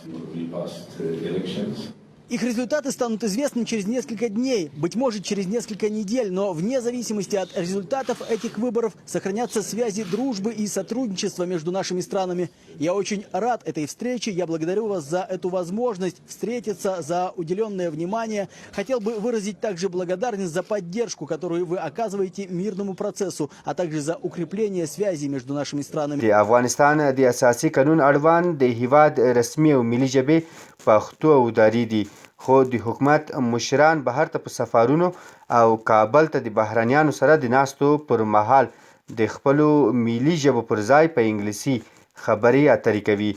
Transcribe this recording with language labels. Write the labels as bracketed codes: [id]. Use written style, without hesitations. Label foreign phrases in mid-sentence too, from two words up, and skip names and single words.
[ru] Их результаты станут известны через несколько дней, быть может, через несколько недель, но вне зависимости от результатов этих выборов сохранятся связи дружбы и сотрудничества между нашими странами. Я очень рад этой встрече, я благодарю вас за эту возможность встретиться, за уделенное внимание. Хотел бы выразить также благодарность за поддержку, которую вы оказываете мирному процессу, а также за укрепление связей между нашими странами. [ps] افغانستان د اساسي قانون اړوند د هیواد رسمي او ملي ژبې پښتو او دري دي، خو د حکومت مشران بهر ته په سفارونو او کابل ته د بهرنیانو سره د ناستو پر مهال د خپلو ملي ژبو پر ځای په انګلیسي خبرې اترې کوي.